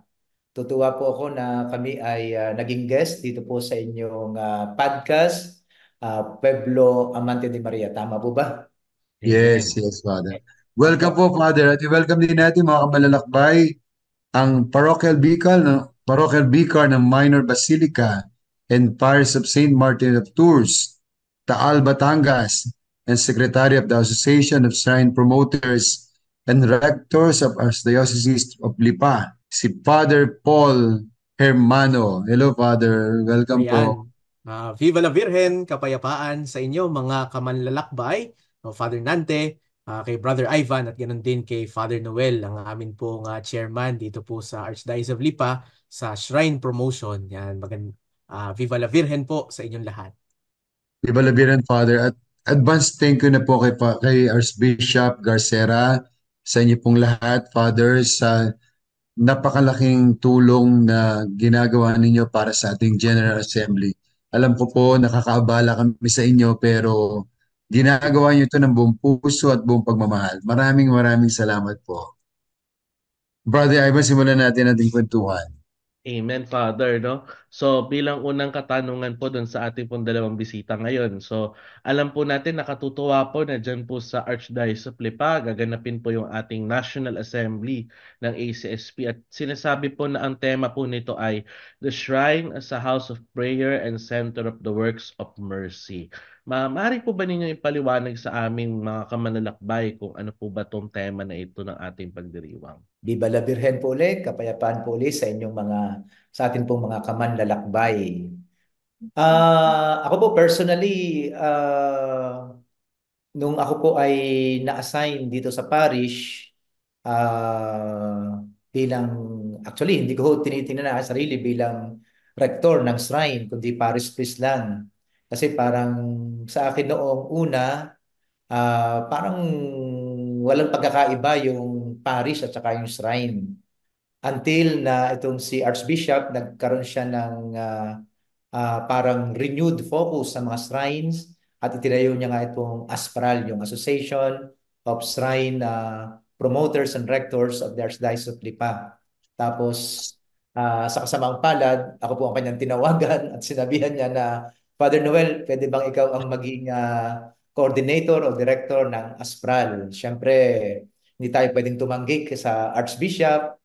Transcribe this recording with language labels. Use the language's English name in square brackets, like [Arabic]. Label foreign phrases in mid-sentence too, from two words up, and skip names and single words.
[Filipino] Tutuwa po ako na kami ay naging guest dito po sa inyong podcast, Pueblo Amante de Maria. Tama po ba? Yes, Amen. [English] yes, Father. Welcome [Filipino] Opo. po, Father. At i-welcome din natin mga kamalalakbay ang [English] Parochial Vicar [Filipino] ng Minor Basilica and Parish of St. [English] Martin of Tours, Taal, Batangas, and Secretary of the Association of Shrine Promoters and Rectors of Archdiocese of Lipa, si Father Paul Hermano. Hello, Father. Welcome po. [Filipino] Ayan. [Spanish] Viva la Virgen, [Filipino] kapayapaan sa inyo mga kamanlalakbay, Father Nante, kay Brother Ivan at ganoon din kay Father Noel, ang amin pong chairman dito po sa Archdiocese of Lipa sa Shrine Promotion. Yan, [Spanish] Viva la Virgen [Filipino] po sa inyong lahat. Ibalabiran, Father. At [English] advance thank you [Filipino] na po kay Archbishop Garcera, sa inyo pong lahat, Father, sa napakalaking tulong na ginagawa ninyo para sa ating General Assembly. Alam ko po, nakakaabala kami sa inyo, pero ginagawa niyo ito ng buong puso at buong pagmamahal. Maraming maraming salamat po. Brother Ivan, simulan natin ating kwentuhan. Amen, Father, no? So, bilang unang katanungan po doon sa ating pong dalawang bisita ngayon. So, alam po natin, nakatutuwa po na dyan po sa Archdiocese of Lipa, gaganapin po yung ating National Assembly ng ACSP. At sinasabi po na ang tema po nito ay [English] The Shrine as a House of Prayer and Center of the Works of Mercy. [Filipino] Maaari po ba ninyo ipaliwanag sa aming mga kamanlalakbay kung ano po ba tong tema na ito ng ating pagdiriwang? [Spanish] Viva la Virgen [Filipino] po ulit, kapayapaan po ulit sa atin pong mga kamanlalakbay. Ako po personally, nung ako po ay na-assign dito sa parish, bilang, actually, hindi ko tinitingnan na sarili bilang rector ng shrine, kundi [English] parish priest [Filipino] lang. Kasi parang sa akin noong una, parang walang pagkakaiba yung parish at saka yung shrine. until na itong si Archbishop nagkaroon siya ng parang [English] renewed focus [Filipino] sa mga shrines at itinayo niya nga itong ASPRAL, yung Association of Shrine Promoters and Rectors of the Archdiocese of Lipa. Tapos sa kasamaang palad, ako po ang kanyang tinawagan at sinabihan niya na, Father Noel, pwede bang ikaw ang maging coordinator o director ng ASPRAL? Siyempre, hindi tayo pwedeng tumanggi sa Archbishop.